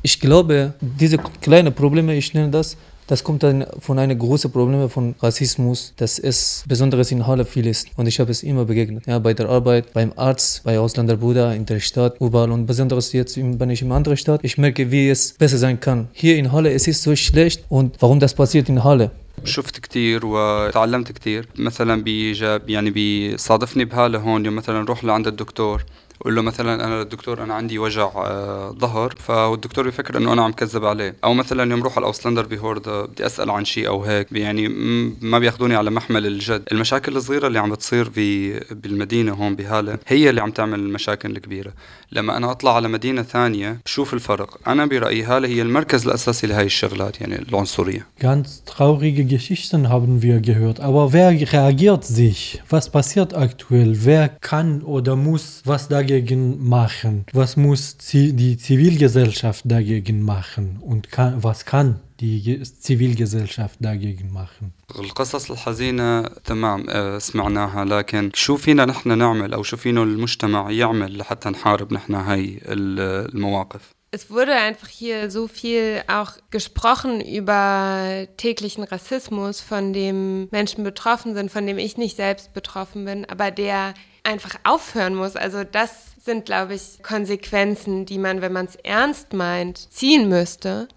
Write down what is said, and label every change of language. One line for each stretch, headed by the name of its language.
German: Ich glaube, diese kleinen Probleme, ich nenne das, das kommt dann von einem großen Problem von Rassismus, das es besonders in Halle viel ist. Und ich habe es immer begegnet. Ja, bei der Arbeit, beim Arzt, bei Ausländerbruder, in der Stadt, überall. Und besonders jetzt, wenn ich in einer anderen Stadt, ich merke, wie es besser sein kann. Hier in Halle, es ist so schlecht. Und warum das passiert in Halle?
Arabic: شفت كتير وتعلمت كتير مثلا بيجاب يعني بيصادفني بهاله هون يوم مثلا روح لعند الدكتور قول له مثلا انا الدكتور انا عندي وجع ظهر فالدكتور بيفكر انه انا عم كذب عليه او مثلا يوم روح على الاوسلندر بهورد بدي اسال عن شيء او هيك يعني ما بياخذوني على محمل الجد المشاكل الصغيره اللي عم بتصير بالمدينه هون بهاله هي اللي عم تعمل المشاكل الكبيره لما انا اطلع على مدينه ثانيه بشوف الفرق انا برايي هاله هي المركز الاساسي لهي الشغلات يعني العنصريه
German: ganz traurige geschichten haben wir gehört aber wer reagiert sich was passiert aktuell wer kann oder muss was dagegen machen? Was muss die Zivilgesellschaft dagegen machen? Und was kann die Zivilgesellschaft dagegen machen?
Arabic: القصص الحزينة تمام سمعناها لكن شو فينا نحن نعمل أو شو فينا المجتمع يعمل لحتى نحارب نحن هاي المواقف؟
German: Es wurde einfach hier so viel auch gesprochen über täglichen Rassismus, von dem Menschen betroffen sind, von dem ich nicht selbst betroffen bin, aber der einfach aufhören muss. Also das sind, glaube ich, Konsequenzen, die man, wenn man es ernst meint, ziehen müsste.